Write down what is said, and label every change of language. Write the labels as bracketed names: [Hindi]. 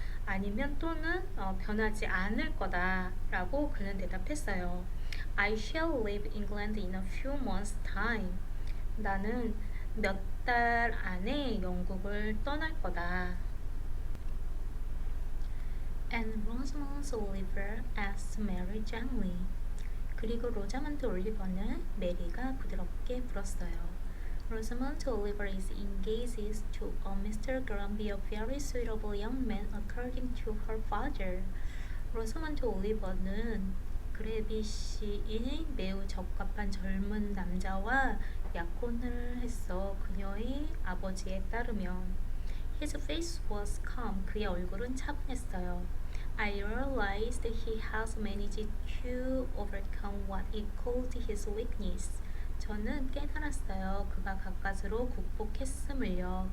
[Korean] 아니면 또는 변하지 않을 거다라고 그는 대답했어요. [English] I shall leave England in a few months' time. [Korean] 나는 몇 달 안에 영국을 떠날 거다. [English] And Rosamond Oliver asked Mary gently. [Korean] 그리고 로자먼드 올리버는 메리가 부드럽게 물었어요. [English] Rosamond Oliver is engaged to a Mr. Granby, a very suitable young man, according to her father. [Korean] 로자먼드 올리버는 그레비 씨인 매우 적합한 젊은 남자와 약혼을 했어. 그녀의 아버지에 따르면. [English] His face was calm. [Korean] 그의 얼굴은 차분했어요. [English] I realized he has managed to overcome what he called his weakness. [Korean] 저는 깨달았어요. 그가 가까스로 극복했음을요.